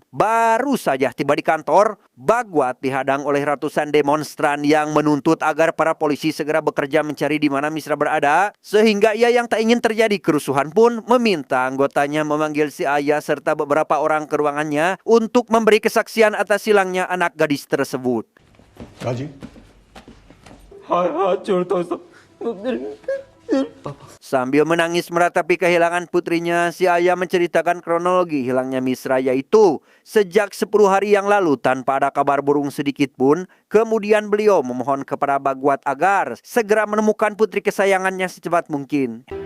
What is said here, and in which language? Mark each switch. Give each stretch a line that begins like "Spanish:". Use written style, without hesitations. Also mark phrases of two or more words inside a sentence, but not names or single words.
Indonesian: Baru saja tiba di kantor, Bagwat dihadang oleh ratusan demonstran yang menuntut agar para polisi segera bekerja mencari di mana Misra berada. Sehingga ia yang tak ingin terjadi kerusuhan pun meminta anggotanya memanggil si ayah serta beberapa orang ke ruangannya untuk memberi kesaksian atas hilangnya anak gadis tersebut. Kaji?
Hindi: हाथ जोड़ता हूँ सब.
Indonesian: Sambil menangis meratapi kehilangan putrinya, si ayah menceritakan kronologi hilangnya Misra, yaitu sejak 10 hari yang lalu tanpa ada kabar burung sedikit pun. Kemudian beliau memohon kepada Bagwat agar segera menemukan putri kesayangannya secepat mungkin.